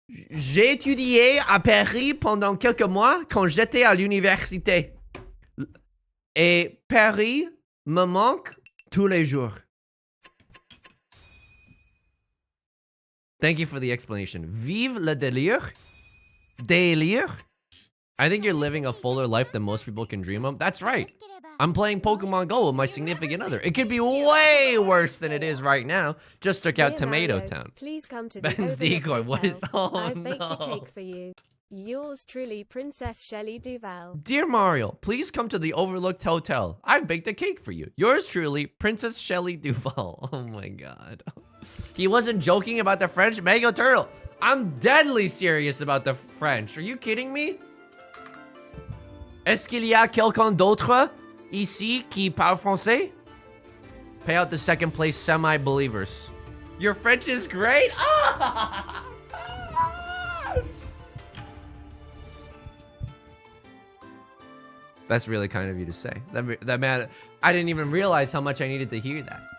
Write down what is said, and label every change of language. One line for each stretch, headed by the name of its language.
French: J'ai étudié à Paris pendant quelques mois quand j'étais à l'université. Et Paris me manque tous les jours.
English: Thank you for the explanation.
French: Vive le délire. Délire.
English: I think you're living a fuller life than most people can dream of. That's right. I'm playing Pokemon Go with my significant other. It could be way worse than it is right now. Just took out Tomato Town. Please come to Ben's decoy. What is? Oh I've baked a no. cake for you. Yours truly, Princess Shelley Duval. Dear Mario, please come to the Overlooked Hotel. I've baked a cake for you. Yours truly, Princess Shelley Duval. Oh my god. He wasn't joking about the French. Mango Turtle. I'm deadly serious about the French. Are you kidding me?
French: Est-ce qu'il y a quelqu'un d'autre ici qui parle français?
English: Pay out the second place semi-believers. Your French is great? Ah! That's really kind of you to say. That man, I didn't even realize how much I needed to hear that.